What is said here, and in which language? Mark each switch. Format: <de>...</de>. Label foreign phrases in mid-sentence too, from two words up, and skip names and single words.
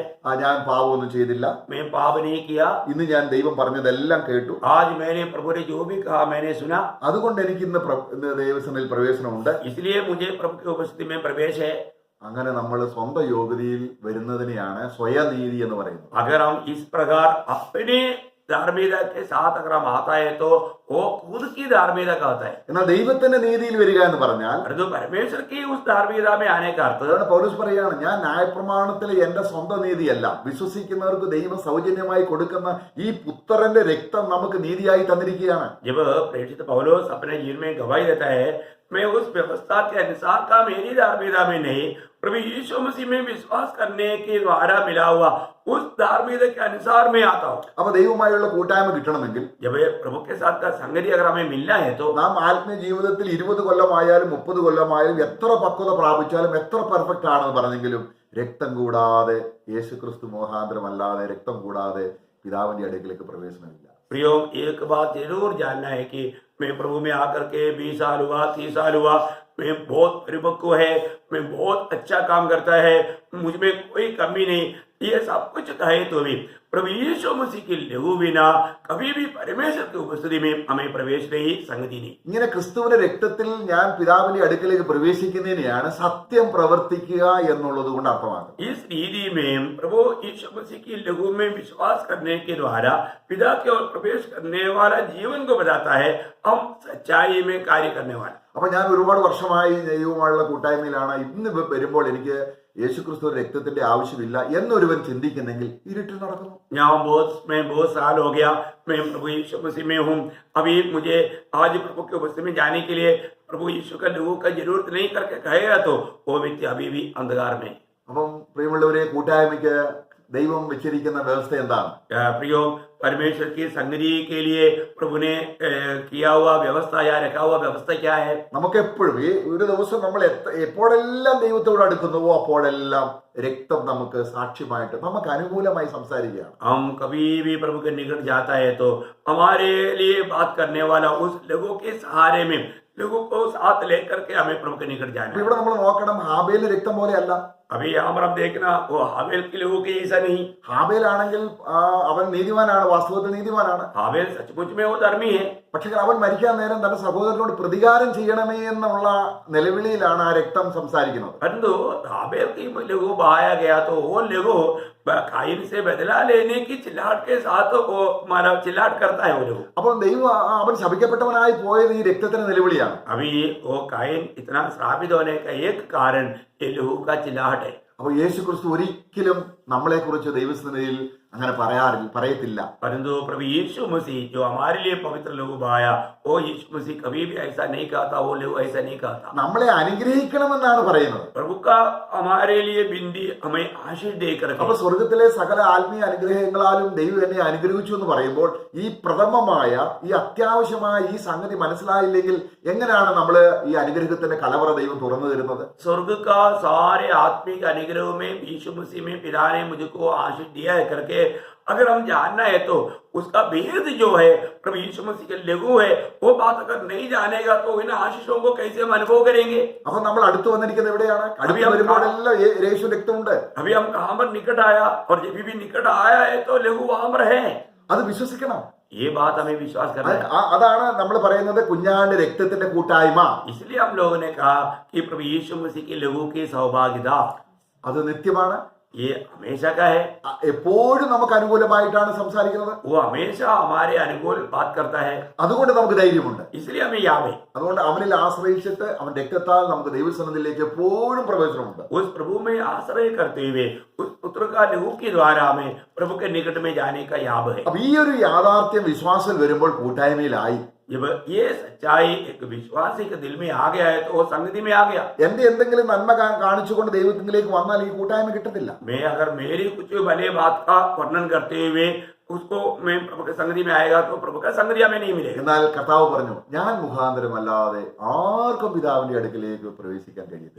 <ml>ഞാൻ പാപമൊന്നും ചെയ്തില്ല,</ml> <hi>मैं पाप नहीं किया,</hi> <ml>ഇന്ന് ഞാൻ ദൈവം പറഞ്ഞതെല്ലാം കേട്ടു,</ml> <hi>आज मैंने प्रभु ने जो भी कहा मैंने सुना,</hi> <ml>അതുകൊണ്ട് എനിക്ക് ഇന്ന് ദൈവസന്നിധിയിൽ പ്രവേശനമുണ്ട്.</ml> <hi>इसलिए मुझे प्रभु की उपस्थिति में प्रवेश है।</hi> <ml>അങ്ങനെ നമ്മൾ സ്വന്തം യോഗ്യതയിൽ വരുന്നതിനെയാണ് സ്വയനീതി എന്ന് പറയുന്നത്.</ml> <hi>अगर हम इस प्रकार अपने धार्मिकता के साथ अगर हम आता है तो वो खुद की धार्मिकता का होता है।</hi> <ml>എന്നാൽ ദൈവത്തിന്റെ നീതിയിൽ വരിക എന്ന് പറഞ്ഞാൽ</ml> <hi>परंतु परमेश्वर की उस धार्मिकता में आने का अर्थ,</hi> <ml>അതാണ് പൗലോസ് പറയാണ്, ഞാൻ ന്യായപ്രമാണത്തിലെ എന്റെ സ്വന്തം നീതിയല്ല, വിശ്വസിക്കുന്നവർക്ക് ദൈവം സൗജന്യമായി കൊടുക്കുന്ന ഈ പുത്രന്റെ രക്തം നമുക്ക് നീതിയായി തന്നിരിക്കുകയാണ്.</ml> <hi>जब प्रेरित पौलुस अपने जीवन में गवाही देता है, मैं उस व्यवस्था के अनुसार का मेरी धार्मिकता में नहीं, प्रभु यीशु मसीह में विश्वास करने के द्वारा मिला हुआ उस धार्मिकता के अनुसार मैं आता हूँ।</hi> <ml>അപ്പൊ ദൈവവുമായുള്ള കൂട്ടായ്മ കിട്ടണമെങ്കിൽ</ml> <hi>जब ये प्रभु के साथ का संगति अगर हमें मिलना है तो</hi> <ml>നാം ആത്മീയ ജീവിതത്തിൽ 20 കൊല്ലമായാലും 30 കൊല്ലമായാലും എത്ര പക്വത പ്രാപിച്ചാലും എത്ര പെർഫെക്റ്റ് ആണെന്ന് പറഞ്ഞെങ്കിലും രക്തം കൂടാതെ, യേശുക്രിസ്തു മോഹാന്തരമല്ലാതെ രക്തം കൂടാതെ പിതാവിന്റെ അടുക്കിലേക്ക് പ്രവേശനമില്ല.</ml> <hi>प्रियो, एक बात जरूर जानना है कि मैं प्रभु में आकर के 20 साल हुआ, 30 साल हुआ, मैं बहुत परिपक्व है, मैं बहुत अच्छा काम करता है, मुझ में कोई कमी नहीं, ये सब कुछ है तो भी प्रभु यीशु मसीह की लहू बिना कभी भी परमेश्वर की उपस्थिति में हमें प्रवेश नहीं, संगति नहीं।</hi> <ml>ഇങ്ങനെ ക്രിസ്തുവിന്റെ രക്തത്തിൽ ഞാൻ പിതാവിന്റെ അടുക്കിലേക്ക് പ്രവേശിക്കുന്നതിനെയാണ് സത്യം പ്രവർത്തിക്കുക എന്നുള്ളത് കൊണ്ട് അർത്ഥമാക്കുന്നത്.</ml> <hi>इस रीति में प्रभु यीशु मसीह की लहू में विश्वास करने के द्वारा पिता की ओर प्रवेश करने वाला जीवन को बताता है, हम सच्चाई में कार्य करने वाला।</hi> <ml>അപ്പൊ ഞാൻ ഒരുപാട് വർഷമായി ദൈവവുമായുള്ള കൂട്ടായ്മയിലാണ്. ഇന്ന് വരുമ്പോൾ എനിക്ക് യേശുക്രിസ്തു രക്തത്തിന്റെ ആവശ്യമില്ല എന്നൊരുവൻ ചിന്തിക്കുന്നെങ്കിൽ ഇരുട്ടിൽ നടക്കുന്നു.</ml> <hi>मैं बहुत साल हो गया, मैं प्रभु यीशु मसीह में हूँ, अभी मुझे आज प्रभु के उपस्थिति में जाने के लिए प्रभु यीशु का लहू का जरूरत नहीं करके कहेगा तो वो व्यक्ति अभी भी अंधकार में।</hi> <ml>അപ്പം പ്രിയമുള്ളവരെ, കൂട്ടായ്മയ്ക്ക് ദൈവം വെച്ചിരിക്കുന്ന വ്യവസ്ഥ എന്താണ്?</ml> <hi>प्रियो, परमेश्वर की संगति के लिए प्रभु ने किया हुआ व्यवस्था या रखा हुआ व्यवस्था क्या है?</hi> <ml>നമുക്ക് എപ്പോഴും ഈ ഒരു ദിവസം നമ്മൾ എപ്പോഴെല്ലാം ദൈവത്തോട് അടുക്കുന്നുവോ അപ്പോഴെല്ലാം രക്തം നമുക്ക് സാക്ഷ്യമായിട്ട് നമുക്ക് അനുകൂലമായി സംസാരിക്കുകയാണ്.</ml> <hi>हम कभी भी प्रभु के निकट जाता है तो हमारे लिए बात करने वाला उस लहू के सहारे में लहू को साथ लेकर के हमें प्रभु के निकट जाना है।</hi> <ml>ഇവിടെ നമ്മൾ നോക്കണം, ഹാബേലിന്റെ രക്തം പോലെയല്ല.</ml> <hi>अभी यहाँ पर हम देखना वो हाबेल की लहू के जैसा नहीं।</hi> <ml>ഹാബേലാണെങ്കിൽ അവൻ നീതിമാനാണ്, വാസ്തവത്തിൽ നീതിമാനാണ്.</ml> <hi>हाबेल सचमुच में वो धर्मी है,</hi> <ml>പക്ഷെ അവൻ മരിക്കാൻ നേരം തന്റെ സഹോദരനോട് പ്രതികാരം ചെയ്യണമേ എന്നുള്ള നിലവിളിയിലാണ് ആ രക്തം സംസാരിക്കുന്നത്.</ml> <hi>परंतु हाबेल की लहू बहाया गया तो वो लहू कायन से बदला लेने की चिल्लाहट के साथ वो मारा चिल्लाहट करता है वो लहू।</hi> <ml>അപ്പോൾ ദൈവം അവൻ ശപിക്കപ്പെട്ടവനായി പോയത് ഈ രക്തത്തിന്റെ നിലവിളിയാണ്.</ml> <hi>अभी वो कायन इतना श्रापित होने का एक कारण ये लहू का चिल्लाहट है।</hi> <ml>അപ്പോൾ യേശുക്രിസ്തു ഒരിക്കലും നമ്മളെക്കുറിച്ച് ദൈവസന്നിധിയിൽ അങ്ങനെ പറയത്തില്ല.</ml> <hi>परंतु प्रभु यीशु मसीह जो हमारे लिए पवित्र लहू बहाया, वो यीशु मसीह कभी भी ऐसा नहीं कहता, वो लहू ऐसा नहीं कहता।</hi> <ml>നമ്മളെ അനുഗ്രഹിക്കണമെന്നാണ് പറയുന്നത്.</ml> <hi>प्रभु का हमारे लिए बिंदी हमें आशीष देकर</hi> <ml>അപ്പൊ സ്വർഗത്തിലെ സകല ആത്മീയ അനുഗ്രഹങ്ങളാലും ദൈവം എന്നെ അനുഗ്രഹിച്ചു എന്ന് പറയുമ്പോൾ ഈ പ്രഥമമായ ഈ അത്യാവശ്യമായ ഈ സംഗതി മനസ്സിലായില്ലെങ്കിൽ എങ്ങനെയാണ് നമ്മൾ ഈ അനുഗ്രഹത്തിന്റെ കലവറ ദൈവം തുറന്നു തരുന്നത്?</ml> <hi>स्वर्ग का सारे आत्मिक अनुग्रह में यीशु मसीह में पिता ने मुझको आशीष दिया है करके अगर हम जानना है तो उसका भेद जो है प्रभु यीशु मसीह के लहू है, वो बात अगर नहीं जानेगा तो इन आशीषों को कैसे हम अनुभव करेंगे?</hi> <ml>അപ്പൊ നമ്മൾ അടുത്ത് വന്നിരിക്കുന്നത് എവിടെയാണ്? അടുത്ത് വരുമ്പോഴെല്ലാം യേശു രക്തമുണ്ട്.</ml> <hi>अभी हम कहां पर निकट आया, और जब भी निकट आया है तो लहू वहां पर है।</hi> <ml>അത് വിശ്വസിക്കണം.</ml> <hi>ये बात हमें विश्वास करना है।</hi> <ml>അതാണ് നമ്മൾ പറയുന്നത് കുഞ്ഞാണ്ട് രക്തത്തിന്റെ കൂട്ടായ്മ.</ml> <hi>इसलिए हम लोगों ने कहा कि प्रभु यीशु मसीह के लहू की सौभाग्यता</hi> <ml>അത് നിത്യമാണ്,</ml> <hi>ये हमेशा का है,</hi> <ml>എപ്പോഴും നമുക്ക് അനുകൂലമായിട്ടാണ് സംസാരിക്കുന്നത്.</ml> <hi>वो हमेशा हमारे अनुकूल बात करता है,</hi> <ml>അതുകൊണ്ട് നമുക്ക് ധൈര്യമുണ്ട്.</ml> <hi>इसलिए हमें याद है</hi> <ml>അതുകൊണ്ട് അവനിൽ ആശ്രയിച്ചിട്ട് അവൻ രക്തത്താൽ നമുക്ക് ദൈവസന്നിധിയിലേക്ക് എപ്പോഴും പ്രവേശനമുണ്ട്.</ml> <hi>उस प्रभु में आश्रय करते हुए उस पुत्र का लहू के द्वारा हमें प्रभु के निकट में जाने का याद है.</hi> <ml>അപ്പൊ ഈ ഒരു യാഥാർത്ഥ്യം വിശ്വാസത്തിൽ വരുമ്പോൾ കൂട്ടായ്മയിലായി.</ml> <hi>जब ये सच्चाई एक विश्वासी के दिल में आ गया है तो वो संगति में आ गया.</hi> <ml>എന്റെ എന്തെങ്കിലും നന്മ കാണിച്ചുകൊണ്ട് ദൈവത്തിലേക്ക് വന്നാൽ ഈ കൂട്ടായ്മ കിട്ടത്തില്ല.</ml> <hi>मैं अगर मेरी कुछ भले बात का वर्णन करते हुए उसको मैं प्रभु के संगति में आएगा तो प्रभु का संगति हमें नहीं मिलेगा.</hi> <ml>എന്നാൽ കർത്താവ് പറഞ്ഞു, ഞാൻ മുഖാന്തരമല്ലാതെ ആർക്കും പിതാവിന്റെ അടുക്കിലേക്ക് പ്രവേശിക്കാൻ കഴിയത്തില്ല.</ml>